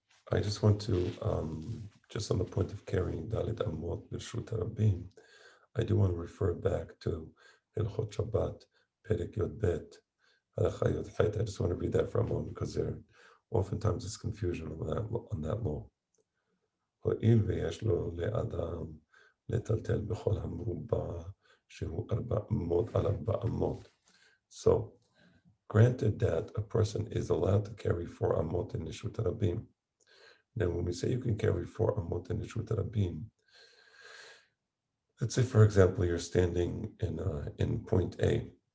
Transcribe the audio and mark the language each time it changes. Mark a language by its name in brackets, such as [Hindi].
[English] I just want to, just on the point of carrying Dalit Amot B'Reshut Harabim, I do want to refer back to Hilchot Shabbat, Perek Yod Bet, Halacha Yod Chet. I just want to read that for a moment because there oftentimes is confusion on that law. [Hebrew] הואיל ויש לו לאדם לטלטל בכל המרובע שהוא 4 אמות על 4 אמות. [English] So, granted that a person is allowed to carry 4 amot in Reshut Harabim. Now, when we say you can carry 4 amot in Reshut Harabim, let's say, for example, you're standing in point A.